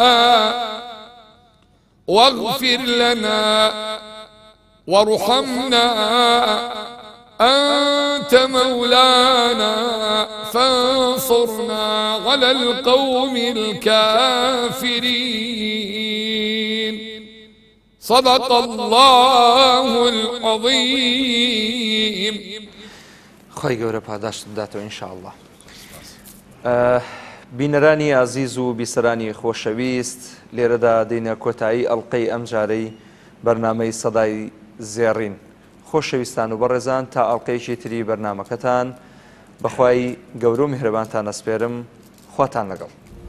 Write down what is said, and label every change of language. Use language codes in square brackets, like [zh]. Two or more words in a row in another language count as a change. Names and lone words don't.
[ar] واغفر لنا وارحمنا أنت مولانا فانصرنا على القوم الكافرين صدق الله العظيم. [ckb] خۆی گەورە پاداشت بداتەوە ئینشاءالله. بینەرانی ئازیز و بیسەرانی خۆشەویست لێرەدا دێنە کۆتایی ئەڵقەی ئەم جارەی بەرنامەی سەدای زێڕین. خۆشەویستان و بەڕێزان تا ئەڵقەیەکی تری بەرنامەکەتان بەخوای گەورە و میهرەبانتان ئەسپێرم خواتان لەگەڵ.